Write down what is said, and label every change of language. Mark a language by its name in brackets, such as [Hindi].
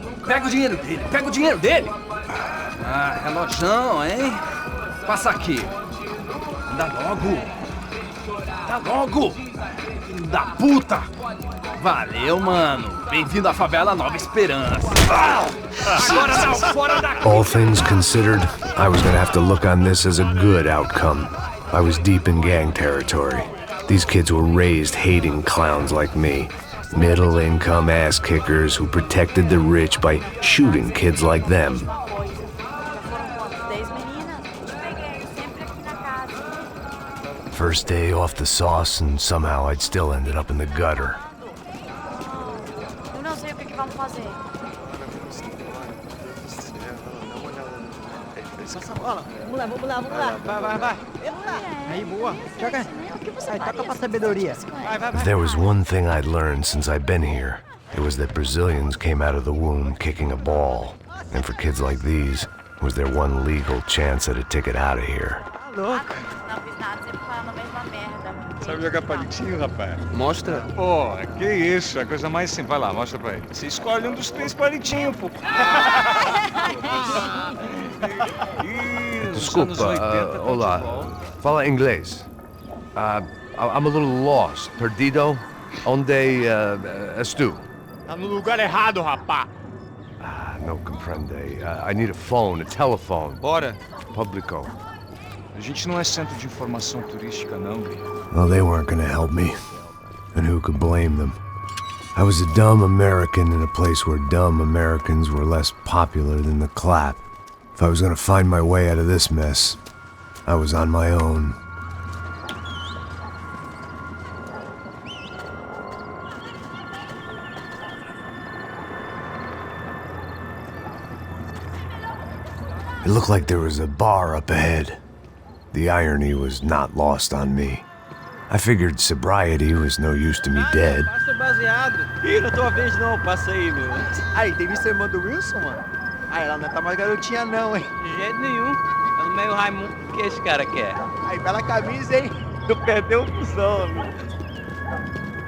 [Portuguese] Pega o dinheiro dele, Ah, relojão, hein? Passa aqui. Dá logo. Filho da puta. Valeu, mano. Bem-vindo à favela Nova Esperança. Agora não, fora daqui. [English] All things considered, I was gonna have to look on this as a good outcome. I was deep in gang territory. These kids were raised hating clowns like me. Middle-income ass-kickers who protected the rich by shooting kids like them. First day off the sauce, and somehow I'd still ended up in the gutter. [Portuguese] Eu não sei o que vamos fazer. vamos lá, vamos lá. Vai. Aí, boa. Joga. Aí, toca pra sabedoria. Vai. [English] If there was one thing I'd learned since I've been here, it was that Brazilians came out of the womb kicking a ball. And for kids like these, was their one legal chance at a ticket out of here. [Portuguese] Tá louco. Não fiz nada, sempre falando a mesma merda. Sabe jogar palitinho, rapaz? Mostra. Pô, que isso, é a coisa mais simples. Vai lá, mostra pra ele. Você escolhe um dos 3 palitinhos, pô. Desculpa, olá. Fala inglês. [English] I'm a little lost. [Portuguese] Perdido? Onde estou? Tá no lugar errado, rapá. [Spanish] No comprende. [English] I need a phone, a telephone. [Portuguese] Bora. Publico. A gente não é centro de informação turística, não, Gui. [English] Well, they weren't gonna help me. And who could blame them? I was a dumb American in a place where dumb Americans were less popular than the clap. If I was gonna find my way out of this mess, I was on my own. It looked like there was a bar up ahead. The irony was not lost on me. I figured sobriety was no use to me dead. [Portuguese] Passa o baseado. Ih, não é tua vez não, passa aí, meu. Aí, tem visto a irmã do Wilson, mano? Ah, ela não tá mais garotinha não, hein? De jeito nenhum. É no meio Raimundo. O que esse cara quer? Aí, bela camisa, hein? Tu perdeu o fusão, amigo.